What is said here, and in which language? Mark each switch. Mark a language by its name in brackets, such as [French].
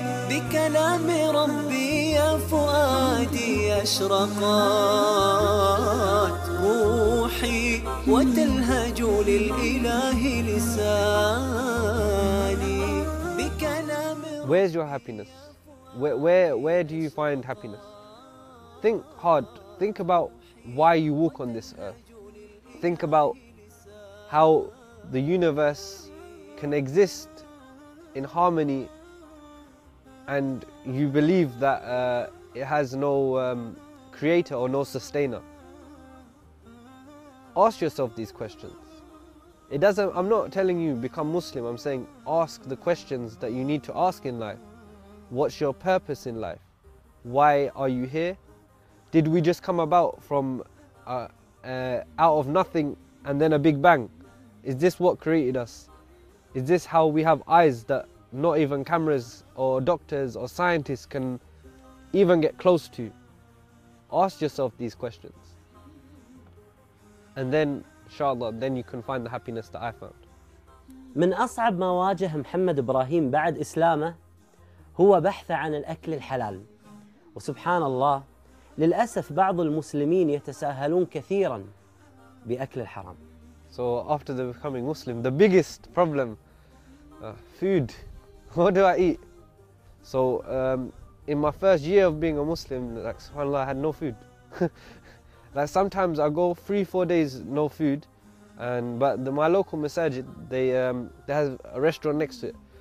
[Arabic] بكلام ربي يا فؤادي أشرقات روحي وتلهج للإله لساني. [English] Where's your happiness? Where do you find happiness? Think hard. Think about why you walk on this earth. Think about how the universe can exist in harmony, and you believe that it has no creator or no sustainer. Ask yourself these questions. It doesn't. I'm not telling you become Muslim. I'm saying ask the questions that you need to ask in life. What's your purpose in life? Why are you here? Did we just come about from out of nothing and then a big bang? Is this what created us? Is this how we have eyes that not even cameras or doctors or scientists can even get close to? Ask yourself these questions. And then, inshallah, then you can find the happiness that I found. [Arabic] من أصعب ما واجه محمد إبراهيم بعد إسلامه هو بحث عن الأكل الحلال. وسبحان الله للأسف بعض المسلمين يتساهلون كثيرا بأكل الحرام. [English] So after the becoming Muslim, the biggest problem, food. What do I eat? So in my first year of being a Muslim, like subhanAllah, I had no food. Like sometimes I go 3-4 days no food, but my local masajid, they have a restaurant next to it.